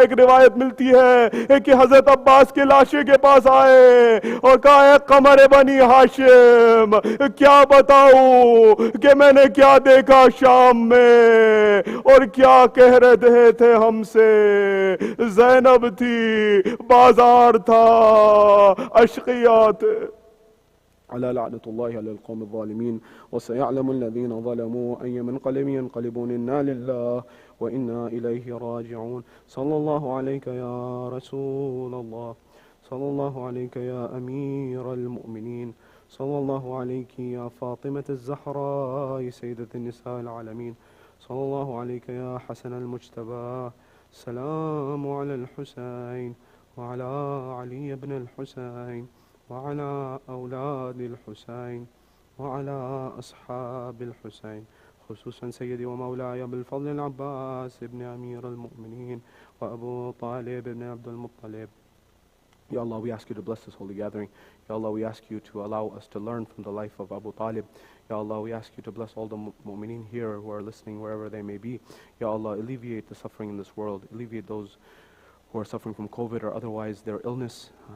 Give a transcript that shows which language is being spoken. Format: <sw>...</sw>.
<hi>एक रिवायत मिलती है कि हजरत अब्बास के लाशे के पास आए और कहा, है कमर बनी हाशिम, क्या बताऊं कि मैंने क्या देखा शाम में और क्या कह रहे थे हमसे। ज़ैनब थी, बाजार था, अशकिया थे।</hi> <ar>على لعنة الله على القوم الظالمين وسيعلم الذين ظلموا أي منقلب ينقلبون إنا لله وإنا إليه راجعون. صلى الله عليك يا رسول الله، صلى الله عليك يا أمير المؤمنين، صلى الله عليك يا فاطمة الزهراء سيدة النساء العالمين، صلى الله عليك يا حسن المجتبى. السلام على الحسين وعلى علي بن الحسين وعلى أولاد الحسين وعلى أصحاب الحسين، خصوصا سيدي ومولاي أبو الفضل العباس ابن أمير المؤمنين وأبو طالب ابن عبد المطلب.</ar> <en>Ya Allah, we ask you to bless this holy gathering. Ya Allah, we ask you to allow us to learn from the life of Abu Talib. Ya Allah, we ask you to bless all the mu'mineen here who are listening wherever they may be. Ya Allah, alleviate the suffering in this world. Alleviate those who are suffering from COVID or otherwise their illness.</en>